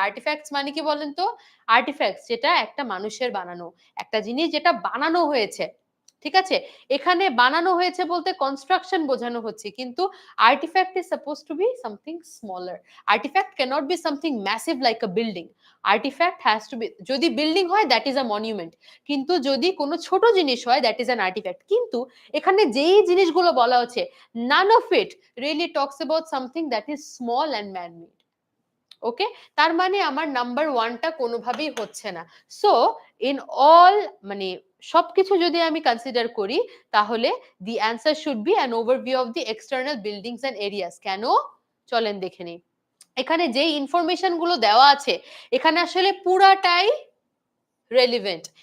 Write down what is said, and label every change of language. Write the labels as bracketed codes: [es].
[bn] Artefacts মানে কি বলেন তো? আর্টিফ্যাক্টস যেটা একটা মানুষের বানানো, একটা জিনিস যেটা বানানো হয়েছে। ঠিক আছে? এখানে বানানো হয়েছে বলতে কনস্ট্রাকশন বোঝানো হচ্ছে, কিন্তু [en] Artifact is suppose to be something smaller. Artifact cannot be something massive like a building. Artifact has to be, [bn] যদি বিল্ডিং হয় [en] that is a monument, [bn] কিন্তু যদি কোনো ছোট জিনিস হয় [en] That is an artifact. [bn] কিন্তু এখানে যেই জিনিসগুলো বলা হচ্ছে, [en] none of it really talks about something that is small and man-made. [bn] ওকে, তার মানে আমার নাম্বার ওয়ানটা কোনোভাবেই হচ্ছে না। [en] so in all, [bn] মানে সবকিছু যদি আমি কনসিডার করি, তাহলে [en] The answer should be an overview of the external buildings and areas. [bn] কেন? চলেন দেখে নিই। এখানে যেই ইনফরমেশন গুলো দেওয়া আছে, এখানে আসলে পুরাটাই রেলিভেন্ট।